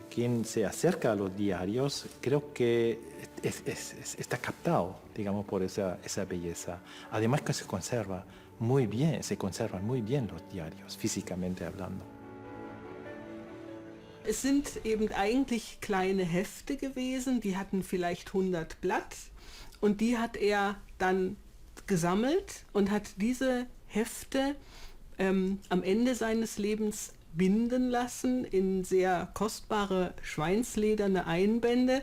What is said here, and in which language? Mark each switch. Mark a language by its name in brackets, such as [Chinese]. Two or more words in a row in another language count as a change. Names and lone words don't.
[Spanish] Quien se acerca a los diarios creo que está captado, digamos, por esa belleza. Además que se conservan muy bien los diarios, físicamente hablando. [German] Es sind eben eigentlich kleine Hefte gewesen, die hatten vielleicht 100 Blatt und die hat er dann gesammelt und hat diese Hefte am Ende seines Lebens binden lassen in sehr kostbare schweinslederne Einbände.